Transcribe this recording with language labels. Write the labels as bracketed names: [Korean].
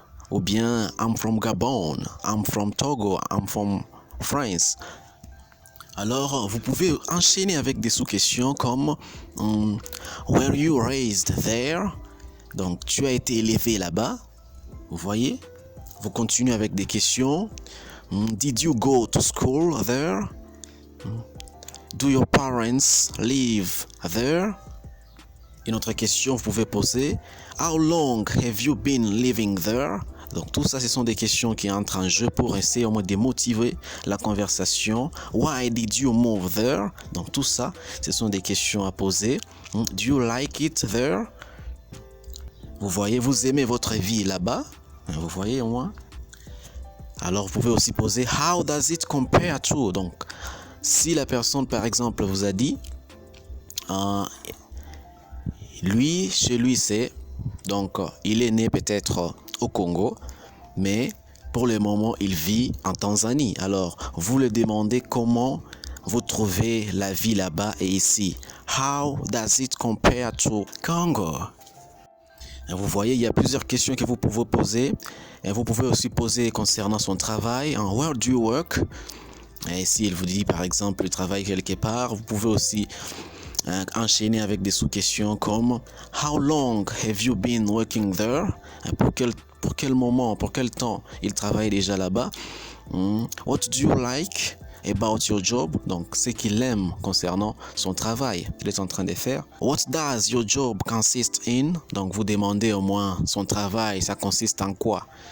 [French] Ou bien, [English] I'm from Gabon. I'm from Togo. I'm from France. [French] Alors, vous pouvez enchaîner avec des sous-questions comme [English] Were you raised there? [French] Donc, tu as été élevé là-bas. Vous voyez? Vous continuez avec des questions. [English] Did you go to school there? Do your parents live there? [French] Une autre question, vous pouvez poser [English] How long have you been living there? [French] Donc tout ça, ce sont des questions qui entrent en jeu pour essayer au moins de motiver la conversation. [English] Why did you move there? [French] Donc tout ça, ce sont des questions à poser. [English] Do you like it there? [French] Vous voyez, vous aimez votre vie là-bas? Vous voyez au moins? Alors vous pouvez aussi poser [English] how does it compare to? [French] Donc si la personne par exemple vous a dit lui, chez lui c'est, donc il est né peut-être au Congo, mais pour le moment il vit en Tanzanie. Alors vous le demandez comment vous trouvez la vie là-bas et ici. [English] How does it compare to Congo? [French] Vous voyez, il y a plusieurs questions que vous pouvez poser. Et vous pouvez aussi poser concernant son travail. [English] Where do you work? [French] Et si il vous dit par exemple il travaille quelque part, vous pouvez aussi enchaîner avec des sous-questions comme [English] How long have you been working there? [French] Pour quel moment, pour quel temps il travaille déjà là-bas? [English] What do you like about your job? [French] Donc ce qu'il aime concernant son travail qu'il est en train de faire. [English] What does your job consist in? [French] Donc vous demandez au moins son travail, ça consiste en quoi?